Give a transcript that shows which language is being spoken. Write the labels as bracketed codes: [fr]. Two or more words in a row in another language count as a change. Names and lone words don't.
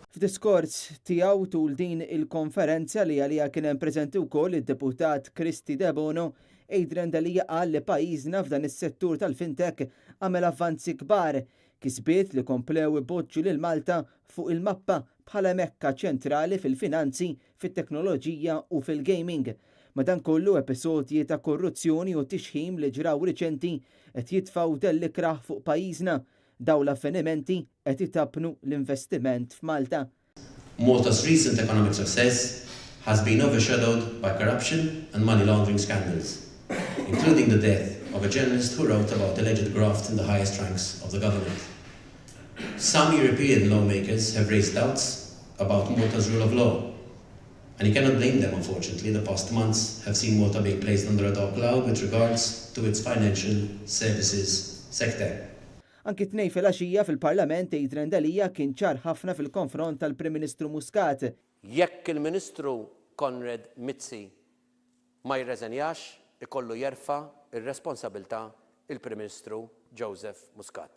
[mt] F'diskors tiegħu tul din il-konferenza li għalija kien hemm preżenti wkoll id-deputat Kristi De Bono, Adrian Delija qal li pajjiżna f'dan is-settur tal-fintech għamel avvanzi kbar, kisbiet li komplew iboġġu lil Malta fuq il-mappa bħala mekka ċentrali fil-finanzi, fit-teknoloġija u fil-gaming. Madankollu episodji ta' korruzzjoni u tixħim li ġraw riċenti qed jitfgħu dell-ikraħ fuq pajjiżna. Dawn l-avvenimenti qed itapnu l-investiment f'Malta. [en] Malta's recent economic success has been overshadowed by corruption and money laundering scandals, including the death of a journalist who wrote about alleged graft in the highest ranks of the government. Some European lawmakers have raised doubts about Malta's rule of law, and you cannot blame them, unfortunately. The past months have seen Malta being placed under a dark cloud with regards to its financial services sector. [mt] Anki tnej fil-għaxija fil-Parlament Adrian Delija kien ċar ħafna fil-konfront tal-Prim Ministru Muscat. Jekk il-Ministru Konrad Mizzi ma jirreżenjax, ikollu jerfa' ir-responsabilità il-Prim Ministru Joseph Muscat.